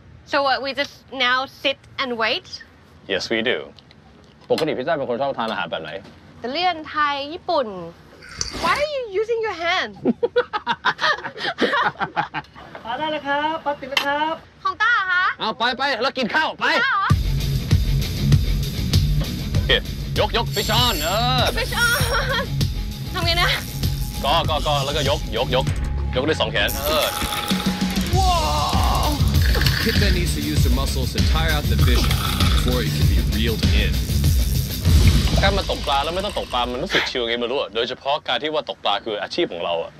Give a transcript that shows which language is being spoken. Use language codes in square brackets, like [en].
[en] So what, we just now sit and wait? Yes, we do. [th] ปกติพี่จ้าเป็นคนชอบทานอาหารแบบไหน อิตาเลียนไทยญี่ปุ่น [en] Why are you using your hand [th] มาได้แล้วครับปัดติดแล้วครับ ของต้าคะ เอาไปแล้วกินข้าวไป ต้าเหรอ โอเคยกฟิชออน [en] Fish on [th] ทำไงนะ ก็แล้วก็ยกด้วย2 แขน [en] Whoa! Kid then needs to use their muscles to tire out the fish before it can be reeled in. [th] การมาตกปลาแล้วไม่ต้องตกปลามันรู้สึกชิลไงไม่รู้อ่ะโดยเฉพาะการที่ว่าตกปลาคืออาชีพของเราอ่ะ